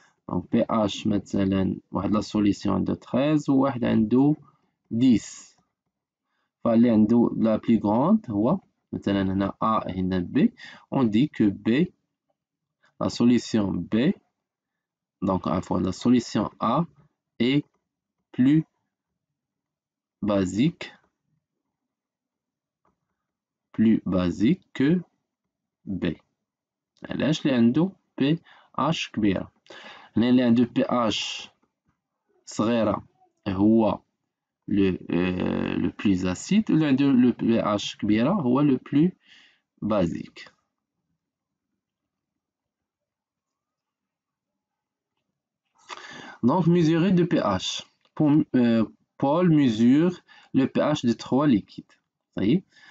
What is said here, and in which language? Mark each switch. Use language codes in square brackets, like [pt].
[ar] donc pH مثلا واحد la solution عنده 13 وواحد عنده 10 فاللي عنده la plus grande هو مثلا هنا A et هنا B. [fr] on dit que B la solution B donc la solution A est plus basique que B. [ar] علاش اللي عنده pH كبيرة. هنا اللي عنده pH صغيرة [fr] هو le plus acide, le pH كبيرة هو le plus basique. Donc, mesurer de pH. Paul mesure le pH de 3 liquides. Vous voyez?